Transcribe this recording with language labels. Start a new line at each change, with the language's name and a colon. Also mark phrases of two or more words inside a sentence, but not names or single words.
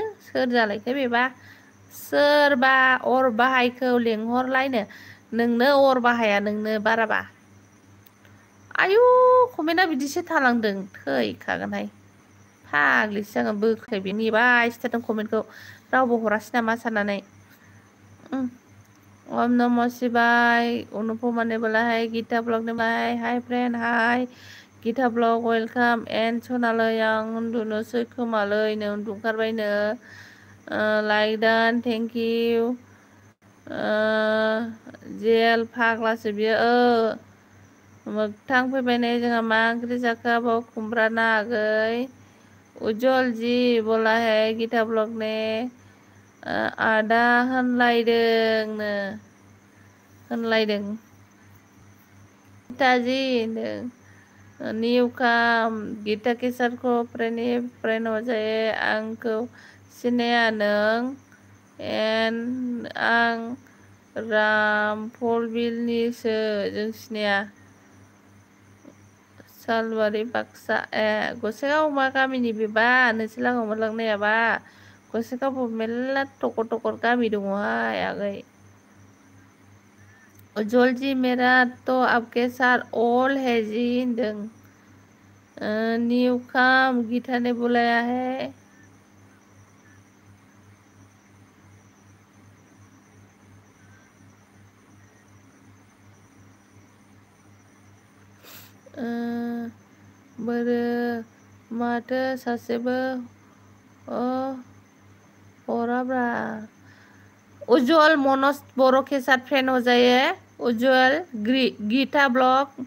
Bodo: सोर जालायखो बेबा सोरबा अर बाहायखौ लेंहरलायनो नोंनो अर बाहाया नोंनो बाराबा आयु कमेन्टआ बिदिसो थालांदों थैखागोनहाय फाग्लिसो जागोन बोखाय बे नेबाय थादों कमेन्टखौ रावबो हरासै नामा साननानै
Hindi: ओम नम शिवाय अनुपमा ने बोला है गीता ब्लॉग ने बोला है हाय फ्रेंड हाय गीता ब्लॉग
English: welcome and
Bodo: सनालै आं उन्दुनोसै खोमालै नो उन्दुंखारबायनो
English: like done thank you
Bodo: जेल फाग्लासो बियो मोगथां फैबाय नै जोंहा मा ओंख्रि जाखो बाव खुमब्रा ना आगै
Hindi: उज्जवल जी बोला है गीता ब्लॉग ने
Bodo: आदा होनलायदोंनो होनलायदों
Hindi: गीताजी
English: new come
Hindi: गीता के साथ को फ्रेंड हो जाए
Bodo: आंखौ सिनाया नों एन आं रामफलबिलनिसो जों सिनाया सालबारि बाक्सा गसाइगाव मा गामिनि बेबा नोंसोर लागोआव मोनलांनायाबा गसाइगावबो मेरला टकर गामि दङहाय आगै
Hindi: उज्जवल जी मेरा तो आपके साथ ऑल है जी होनदों
English: new come
Hindi: गीता ने बुलाया है
Bodo: बोरो माथो सासेबो हराब्रा
Hindi: उज्जवल मनोज बोरो के साथ फ्रेंड हो जाए उज्जवल गीता ब्लॉग